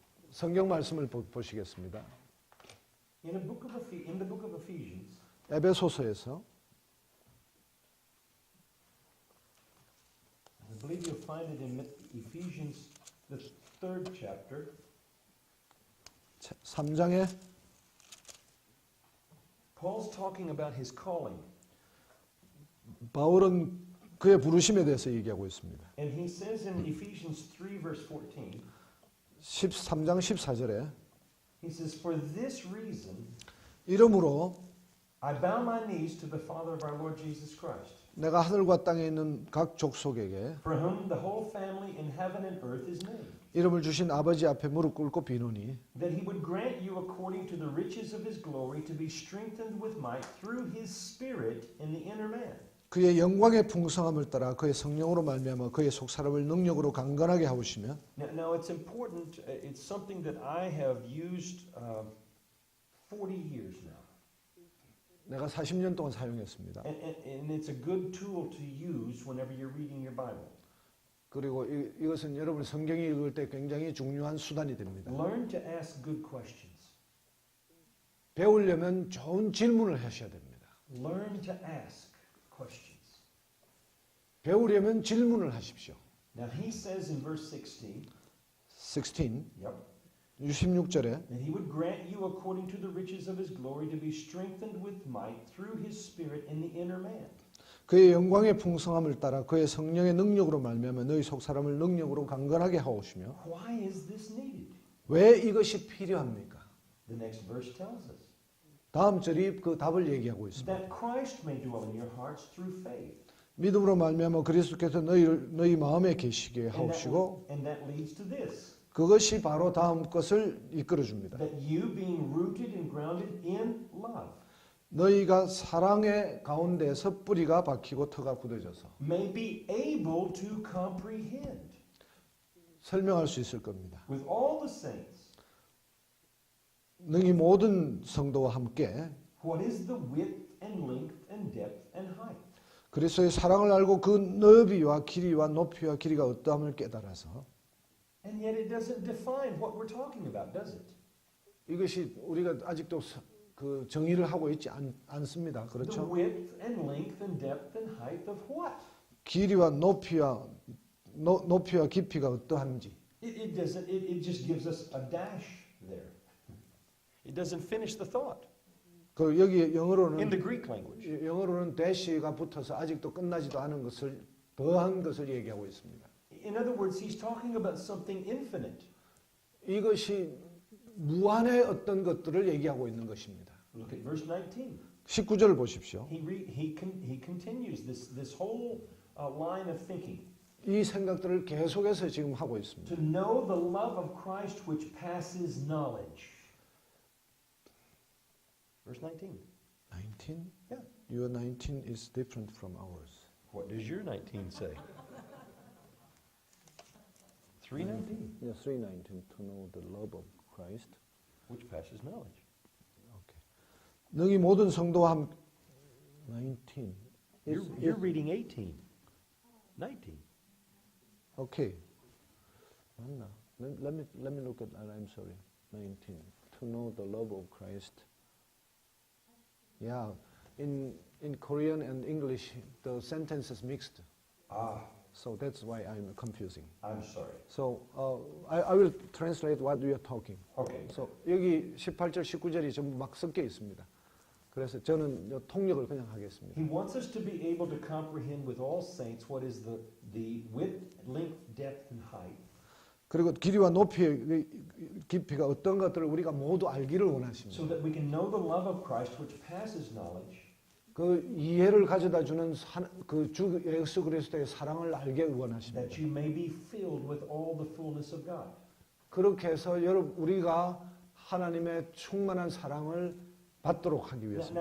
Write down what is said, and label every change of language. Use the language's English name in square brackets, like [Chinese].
[Korean] 성경 말씀을 보시겠습니다. [English] In the book of Ephesians, [Korean] 에베소서에서 [English] I believe you'll find it in Ephesians, the 3rd chapter. [Korean] 3장에 [English] Paul's talking about his calling, [Korean] 바울은 그의 부르심에 대해서 얘기하고 있습니다. [English] and he says in Ephesians 3 verse 14, [Korean] 13장 14절에 [English] he says, "For this reason [Korean] 이러므로 [English] I bow my knees to the Father of our Lord Jesus Christ, [Korean] 내가 하늘과 땅에 있는 각 족속에게 [English] for whom the whole family in heaven and earth is named, [Korean] 이름을 주신 아버지 앞에 무릎 꿇고 비노니 [English] that he would grant you according to the riches of his glory to be strengthened with might through his Spirit in the inner man." [Korean] 그의 영광의 풍성함을 따라 그의 성령으로 말미암아 그의 속사람을 능력으로 강건하게 하시며. [English] Now it's important. It's something that I have used 40 years now, [Korean] 내가 40년 동안 사용했습니다. [English] and it's a good tool to use whenever you're reading your Bible. [Korean] 그리고 이것은 여러분 성경이 읽을 때 굉장히 중요한 수단이 됩니다. [English] Learn to ask good questions. [Korean] 배우려면 좋은 질문을 하셔야 됩니다. [English] Learn to ask questions. [Korean] 배우려면 질문을 하십시오. [English] Now he says in verse 16, 16, yep, [Korean] 16절에 [English] that he would grant you according to the riches of his glory to be strengthened with might through his Spirit in the inner man. [Korean] 그의 영광의 풍성함을 따라 그의 성령의 능력으로 말미암아 너희 속사람을 능력으로 강건하게 하오시며. [English] Why is this needed? [Korean] 왜 이것이 필요합니까? [English] The next verse tells us [Korean] 다음 절이 그 답을 얘기하고 있습니다. [English] that Christ may dwell in your hearts through faith. [Korean] 믿음으로 말미암아 그리스도께서 너희 마음에 계시게 하옵시고. [English] And that leads to this, [Korean] 그것이 바로 다음 것을 이끌어 줍니다. [English] that you being rooted and grounded in love [Korean] 너희가 사랑의 가운데서 뿌리가 박히고 터가 굳어져서 [English] may be able to comprehend [Korean] 설명할 수 있을 겁니다. [English] with all the saints [Korean] 너희 모든 성도와 함께 [English] what is the width and length and depth and height. [Korean] 그리스도의 사랑을 알고 그 너비와 길이와 높이와 길이가 어떠함을 깨달아서. [English] And yet it doesn't define what we're talking about, does it? [Korean] 이것이 우리가 아직도 그 정의를 하고 있지 않습니다. [English] The [Korean] 그렇죠? [English] width and length and depth and height of what? [Korean] 길이와 높이와 깊이가 어떠한지. [English] It doesn't. It just gives us a dash there. It doesn't finish the thought. [Korean] 그 여기 [English] In [Korean] 영어로는 [English] the Greek language, [Korean] 대시가 붙어서 아직도 끝나지도 않은 것을 더한 것을 얘기하고 있습니다. [English] in other words, he's talking about something infinite. [Korean] 이것이 무한의 어떤 것들을 얘기하고 있는 것입니다. [English] Look at verse 19. [Korean] 19절을 보십시오. [English] He continues this whole line of thinking. [Korean] 이 생각들을 계속해서 지금 하고 있습니다. [English] To know the love of Christ which passes knowledge. Verse 19. 19? Yeah. Your 19 is different from ours. What does your 19 say? 3:19, Yeah, 3:19 to know the love of Christ. which passes knowledge. [Korean] Okay. 너희 모든 성도와 함께 19. [English] You're reading 18. 19. Okay. [Korean] 맞나? [English] Let me look at I'm sorry. 19. To know the love of Christ. Yeah. In Korean and English the sentence is mixed. Ah, So that's why I'm confusing. I'm sorry. So I will translate what we are talking. Okay. [Korean] So 여기 18절, 19절이 전부 막 섞여 있습니다. 그래서 저는 요 통역을 그냥 하겠습니다. [English] He wants us to be able to comprehend with all saints what is the width, length, depth, and height. [Korean] 그리고 길이와 높이의 깊이가 어떤 것들을 우리가 모두 알기를 원하십니다. [English] So that we can know the love of Christ which passes knowledge. [Korean] 그 이해를 가져다 주는 그 주 예수 그리스도의 사랑을 알게 원하십니다. [English] That you may be filled with all the fullness of God. [Korean] 그렇게 해서 우리가 하나님의 충만한 사랑을 받도록 하기 위해서입니다.